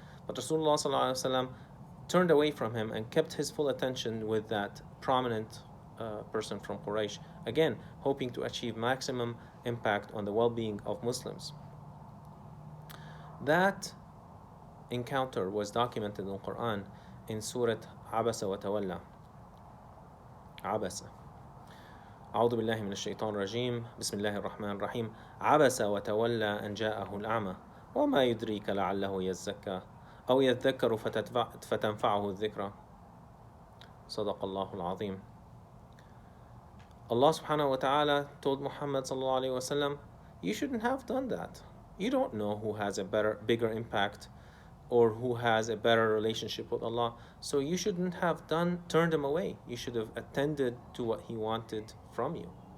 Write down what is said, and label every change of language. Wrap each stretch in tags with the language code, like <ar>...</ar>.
<en>But Rasulullah sallallahu alaihi wasallam turned away from him and kept his full attention with that prominent person from Quraysh, again, hoping to achieve maximum impact on the well-being of Muslims. That encounter was documented in the Quran in Surah Abasa wa Tawalla. Abasa.</en> <ar>أعوذ بالله من الشيطان الرجيم بسم الله الرحمن الرحيم عبس وتولى أن جاءه الأعمى وما يدريك لعله يزكى أو يذكر فتنفعه الذكرى صدق الله العظيم.</ar> <en>Allah subhanahu wa ta'ala told Muhammad sallallahu alayhi wa sallam, you shouldn't have done that. You don't know who has a bigger impact or who has a better relationship with Allah. So you shouldn't have turned him away. You should have attended to what he wanted from you.</en>